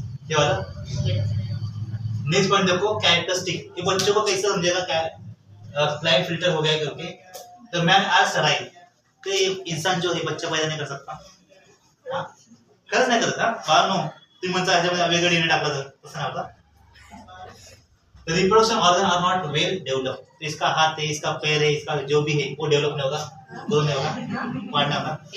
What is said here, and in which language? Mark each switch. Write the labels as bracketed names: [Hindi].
[Hindi] ये वाला next point देखो, कैरेक्टरिस्टिक. ये बच्चों को कैसे समझेगा क्या, क्लाइनफेल्टर हो गया करके. तो मैन आर स्टराइल, तो ये इंसान जो है बच्चा पैदा नहीं कर सकता. [Marathi] खरंच नाही करत. बाळनो तुम्ही म्हणता ह्याच्यामध्ये वेगळं डीएनए टाकलं तर तसं नाही होता. [English] Reproduction organ are not well develop. [Hindi] इसका हाथ है, इसका पैर है, इसका जो भी है वो डेवलप नहीं होगा, ग्रो नहीं होगा, वाढ नहीं होगा.